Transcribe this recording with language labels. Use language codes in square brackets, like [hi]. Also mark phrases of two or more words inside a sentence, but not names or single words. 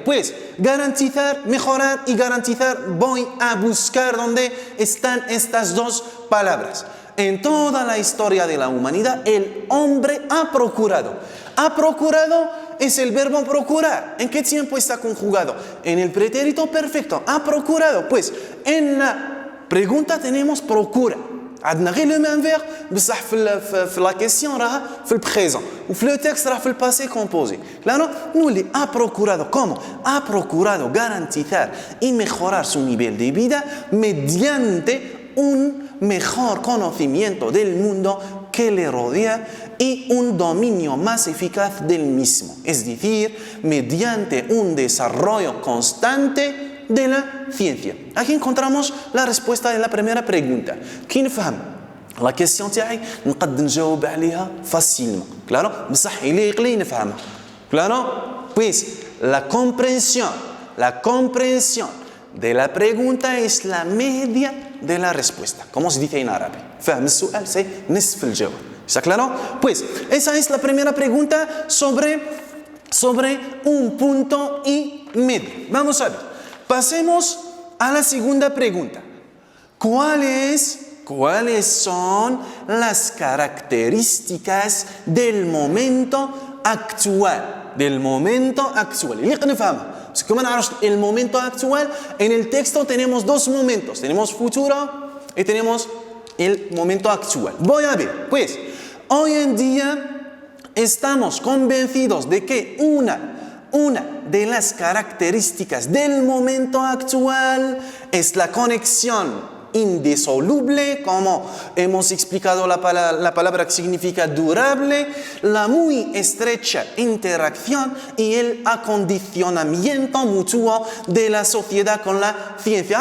[es] Pues garantizar, mejorar y garantizar, voy a buscar dónde están estas dos palabras. En toda la historia de la humanidad, el hombre ha procurado. Ha procurado es el verbo procurar. ¿En qué tiempo está conjugado? En el pretérito perfecto. Ha procurado. Pues en la pregunta tenemos procura. [ar] عندنا غير [fr] le même verbe [ar] بصح في [fr] la question [ar] راها في [fr] le présent وفي le texte [ar] راها في [fr] le passé composé. [es] Claro, [fr] nous le [es] ha procurado. ¿Cómo? Ha procurado garantizar y mejorar su nivel de vida mediante un mejor conocimiento del mundo que le rodea y un dominio más eficaz del mismo, es decir, mediante un desarrollo constante de la ciencia. Aquí encontramos la respuesta de la primera pregunta. [ar] كي نفهم [fr] la question [ar] تاعي نقدر نجاوب عليها facilement. Claro, بصح اللي يقلي نفهمها. [es] Claro, pues la comprensión de la pregunta es la media de la respuesta. Como se dice en árabe. [ar] فهم السؤال c'est نصف الجواب. [es] ¿Está claro? Pues esa es la primera pregunta sobre un punto y medio. Vamos a ver. Pasemos a la segunda pregunta. ¿Cuáles son las características del momento actual? Del momento actual. [ar] اللي نفهمها. [es] Como el momento actual, en el texto tenemos dos momentos. Tenemos futuro y tenemos el momento actual. Voy a ver, pues, hoy en día estamos convencidos de que una de las características del momento actual es la conexión indisoluble, como hemos explicado la palabra que significa durable, la muy estrecha interacción y el acondicionamiento mutuo de la sociedad con la ciencia.